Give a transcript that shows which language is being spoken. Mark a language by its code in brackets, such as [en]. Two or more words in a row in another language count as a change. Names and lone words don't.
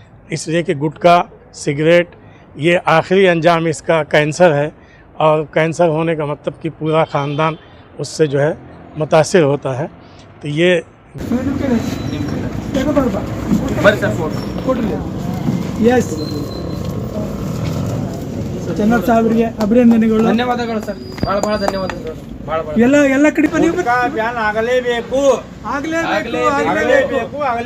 [hi] इसलिए कि गुटखा सिगरेट ये आखिरी अंजाम इसका कैंसर है, और कैंसर होने का मतलब कि पूरा ख़ानदान उससे जो है मुतासिर होता है। तो ये [kn] ಎಸ್ ಚೆನ್ನಪ್ಪ ಸಾಹೇಬ್ರಿಗೆ ಅಭಿನಂದನೆಗಳು. ಧನ್ಯವಾದಗಳು ಸರ್, ಭಾಳ ಭಾಳ ಧನ್ಯವಾದಗಳು. ಭಾಳ ಭಾಳ ಎಲ್ಲ ಕಡೆ ನೀವು ಬ್ಯಾನ್ ಆಗಲೇಬೇಕು, ಆಗಲೇಬೇಕು.